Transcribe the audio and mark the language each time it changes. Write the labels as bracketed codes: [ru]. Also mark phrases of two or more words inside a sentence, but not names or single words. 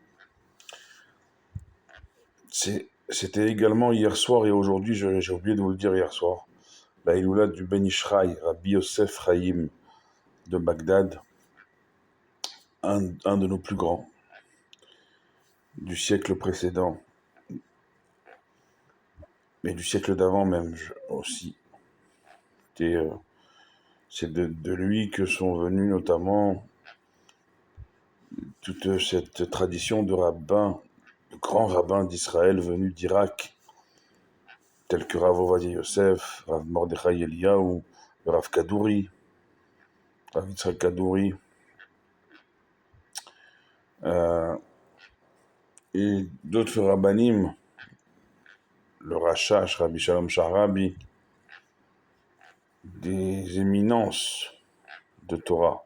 [fr] C'était également hier soir et aujourd'hui, j'ai oublié de vous le dire hier soir, la Elula du Ben Ishraï, Rabbi Yosef Chaim de Bagdad, un de nos plus grands du siècle précédent, mais du siècle d'avant même aussi. C'est de lui que sont venus notamment toute cette tradition de rabbins, de grands rabbins d'Israël venus d'Irak, tels que Rav Ovadia Yosef, Rav Mordechai Eliyahu, Rav Kadouri, Rav Yitzhak Kadouri, et d'autres rabbanim, le Rashash, Rabbi Shalom Sharabi, des éminences de Torah.